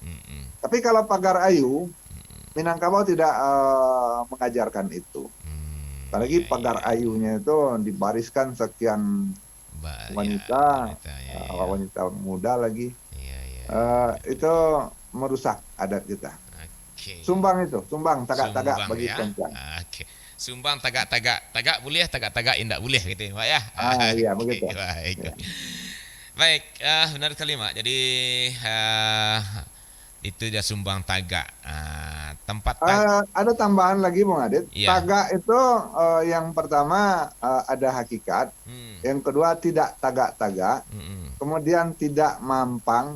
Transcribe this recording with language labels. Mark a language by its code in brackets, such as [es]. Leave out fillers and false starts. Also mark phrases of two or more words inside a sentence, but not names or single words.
[id] Tapi kalau pagar ayu, Minangkabau tidak mengajarkan itu. Apalagi pagar ayunya itu dibariskan sekian wanita, wanita muda lagi. Itu merusak adat kita. [min] Sumbang tagak-tagak [id] bagi perempuan. Sumbang tagak boleh, tagak tidak boleh gitu ya Pak ya. Iya begitu. Baik, benar sekali Mak. Jadi itu dia [min] sumbang tagak. [id] Tempat ada tambahan lagi Bung Adit. Iya. Tagak itu yang pertama ada hakikat, yang kedua tidak tagak-tagak, kemudian tidak mampang.